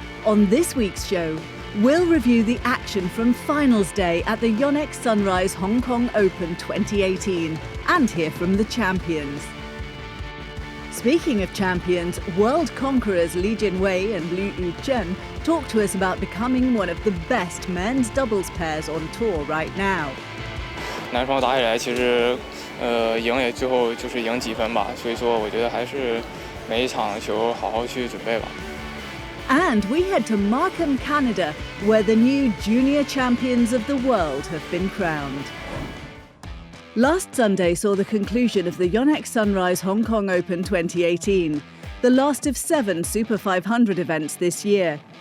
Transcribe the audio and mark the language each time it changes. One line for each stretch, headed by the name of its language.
English: On this week's show, we'll review the action from finals day at the Yonex-Sunrise Hong Kong Open 2018 and hear from the champions. Speaking of champions, world conquerors Junhui and Yuchen talk to us about becoming one of the best men's doubles pairs on tour right now.
Chinese: 男双打起来，其实赢也最后就是赢几分吧，所以说我觉得还是每一场球好好去准备吧。
English: And we head to Markham, Canada, where the new junior champions of the world have been crowned. Last Sunday saw the conclusion of the Yonex-Sunrise Hong Kong Open 2018, the last of 7 Super 500 events this year.